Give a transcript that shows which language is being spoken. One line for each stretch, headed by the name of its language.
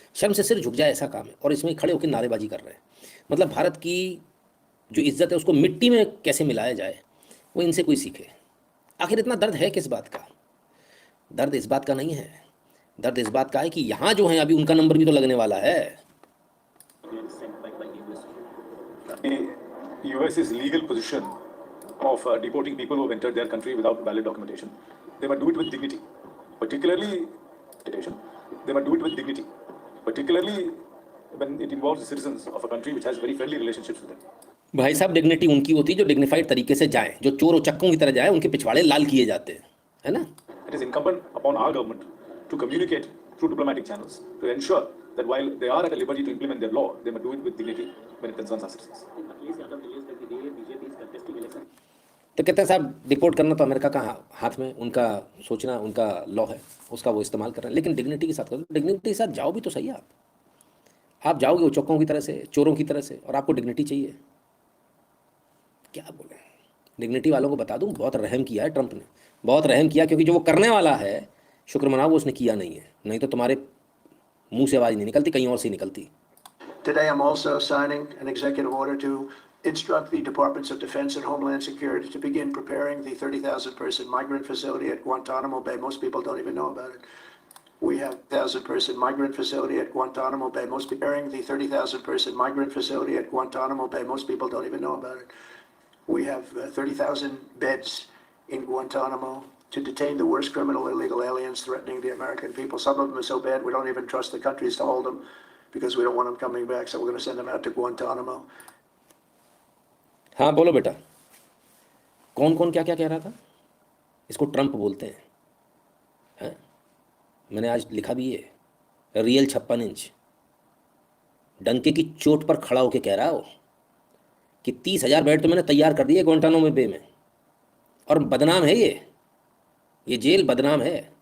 Hindi: शर्म से सिर झुक जाए ऐसा काम है, और इसमें खड़े होकर नारेबाजी कर रहे हैं। मतलब भारत की जो इज्जत है उसको मिट्टी में कैसे मिलाया जाए, वो इनसे कोई सीखे। आखिर इतना दर्द है किस बात का? दर्द इस बात का नहीं है, दर्द इस बात का है कि यहाँ जो है अभी उनका नंबर भी तो लगने वाला है।
English: US's legal position of deporting people who have entered their country without valid documentation. They must do it with dignity, particularly when it involves the citizens of a country which has very friendly relationships with them.
Hindi: भाई साहब, dignity उनकी होती है जो dignified तरीके से जाएं, जो चोर और चक्कों की तरह जाए, उनके पिछवाड़े लाल किए जाते हैं, है ना?
English: It is incumbent upon our government to communicate through diplomatic channels to ensure that while they are at a liberty to implement their law, they must do it with dignity when it concerns our citizens.
Hindi: तो कहते हैं साहब deport करना तो America का हाथ में, उनका सोचना, उनका लॉ है, उसका वो इस्तेमाल कर रहे हैं। लेकिन डिग्निटी के साथ करो, डिग्निटी के साथ जाओ भी तो सही। आप जाओगे वो चौकों की तरह से, चोरों की तरह से, और आपको डिग्निटी चाहिए। क्या बोले, डिग्निटी वालों को बता दूं, बहुत रहम किया है ट्रंप ने, बहुत रहम किया, क्योंकि जो वो करने वाला है, शुक्र मनाओ वो उसने किया नहीं है, नहीं तो तुम्हारे मुंह से आवाज़ नहीं निकलती, कहीं और से निकलती।
English: Today, I'm also signing an executive order to instruct the Departments of Defense and Homeland Security to begin preparing the 30,000-person migrant facility at Guantanamo Bay. Most people don't even know about it. We have 1,000-person migrant facility at Guantanamo Bay. Most preparing the 30,000-person migrant facility at Guantanamo Bay. Most people don't even know about it. We have 30,000 beds in Guantanamo to detain the worst criminal illegal aliens threatening the American people. Some of them are so bad we don't even trust the countries to hold them because we don't want them coming back, so we're going to send them out to Guantanamo.
Hindi: हाँ बोलो बेटा, कौन कौन क्या क्या कह रहा था? इसको ट्रंप बोलते हैं। मैंने आज लिखा भी है, रियल 56 इंच डंके की चोट पर खड़ा होकर कह रहा हो कि 30,000 बेड तो मैंने तैयार कर दिए ग्वांटानामो बे में, और बदनाम है ये जेल बदनाम है।